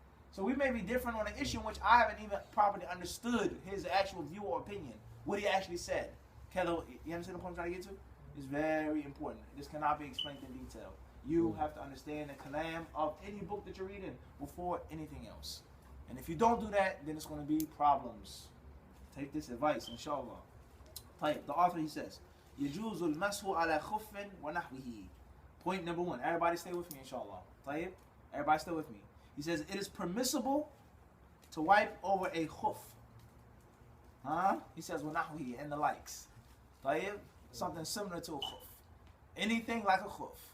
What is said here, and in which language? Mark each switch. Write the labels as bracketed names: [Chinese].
[English] So we may be different on an issue in which I haven't even properly understood his actual view or opinion, what he actually said. Kello, you understand the point I'm trying to get to? It's very important. This cannot be explained in detail. You have to understand the kalam of any book that you're reading before anything else. And if you don't do that, then it's going to be problems. Take this advice, inshallah. The author, he says, [Arabic] يَجُوزُ الْمَسْحُ عَلَى خُفٍّ وَنَحْوِهِ. [English] Point number 1. Everybody stay with me, inshallah. Everybody stay with me. He says, it is permissible to wipe over a khuf. He says, وَنَحْوِهِ, and the likes. Something similar to a khuf. Anything like a khuf.